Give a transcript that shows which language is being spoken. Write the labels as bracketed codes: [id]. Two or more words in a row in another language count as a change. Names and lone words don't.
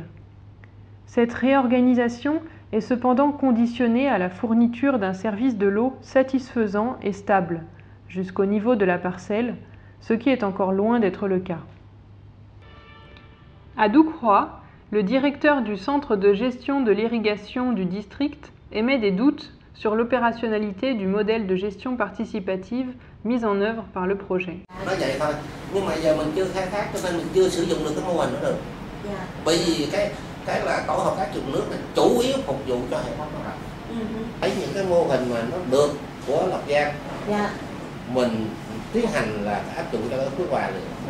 [fr] Cette réorganisation est cependant conditionnée à la fourniture d'un service de l'eau satisfaisant et stable, jusqu'au niveau de la parcelle, ce qui est encore loin d'être le cas. À Doucroix, le directeur du centre de gestion de l'irrigation du district émet des doutes sur l'opérationnalité du modèle de gestion participative mis en œuvre par le projet. [vi] Nói vậy thôi, nhưng mà giờ mình chưa khai thác cho nên mình chưa sử dụng được cái mô hình đó được. Bởi vì cái là tổ hợp tác dùng nước này chủ yếu phục vụ cho hệ thống đó. Thấy những cái mô hình mà nó được của Lộc Giang, mình tiến hành là áp dụng cho cái Phước Hòa được.